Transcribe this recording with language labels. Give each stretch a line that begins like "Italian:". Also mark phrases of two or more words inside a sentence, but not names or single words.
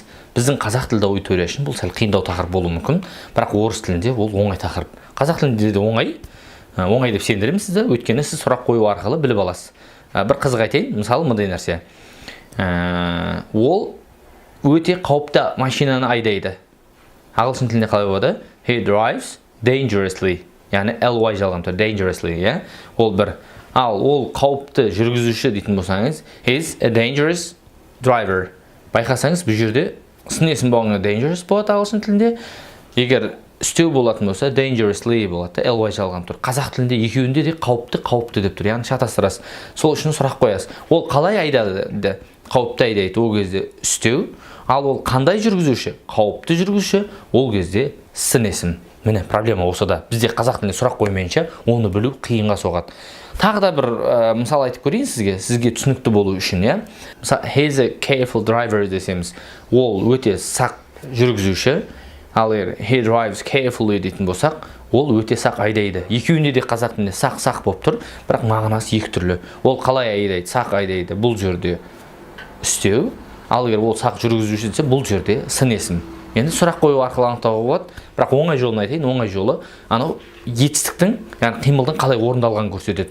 Kazakh: Біздің қазақ тілді аудитория үшін бұл сәл қиындау тақырып болуы мүмкін, бірақ орыс тілінде ол оңай тақырып. Қазақ тілінде де оңай деп сендіремін сізді, өйткені сіз сұрақ қою арқылы біліп аласыз. Бір қызық айтайын, мысалы мындай нәрсе. Ол өте қауіпті машинаны айдайды. Ағылшын тілінде қалай болады?
English: He drives dangerously.
Kazakh: Яғни ly жалған тұр, dangerously, иә? Ол бір. Ал ол қауіпті жүргізуші дейтін болсаңыз,
English: he's a dangerous driver.
Kazakh: Байқасаңыз, бұл жерде сын есім болғанда dangerous болады ағылшын тілінде. Егер үстеу болатын болса, dangerously болады, ly жалған тұр. Қазақ тілінде екеуінде де қауіпті деп тұр, яғни шатастырасыз. Сол үшін сұрақ қоясыз. Ол қалай айдады? Қауіпті айдайды, ол кезде үстеу. Ал ол қандай жүргізуші? Қауіпті жүргізуші, ол кезде сын есім. Міне, проблема осы да. Бізде қазақ тілінде сұрақ қоймайынша, оны білу қиынға соғады. Тағы да бір мысал айтып көрейін сізге түсінікті болу үшін, иә? Мысалы,
English: he's a careful driver
Kazakh: десеміз, ол өте сақ жүргізуші. Ал
English: he drives carefully
Kazakh: дейтін болсақ, ол өте сақ айдайды. Екеуінде де қазақ тілінде сақ болып тұр, бірақ мағынасы екі түрлі. Ол қалай айдайды? Сақ айдайды. Бұл жерде үстеу. Ал егер ол сақ жүргізуші десе, бұл жерде сын есім. Енді сұрақ қою арқылы анықтауға болады, бірақ оңай жолын айтайын, оңай жолы анау етістіктің, яғни қимылдың қалай орындалғанын көрсетеді.